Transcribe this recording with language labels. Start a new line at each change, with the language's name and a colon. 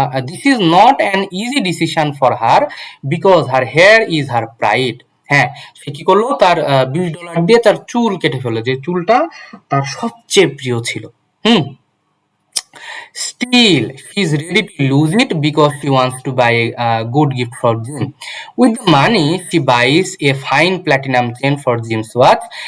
English: This is not an easy decision for her because her hair is her pride.
Bangla: হ্যাঁ, সে কি করলো, তার $20 দিয়ে তার চুল কেটে ফেললো, যে চুলটা তার সবচেয়ে প্রিয় ছিল।
English: Still, she is ready to lose it because she wants to buy a good gift for Jim. With the money, she buys a fine platinum chain for Jim's watch.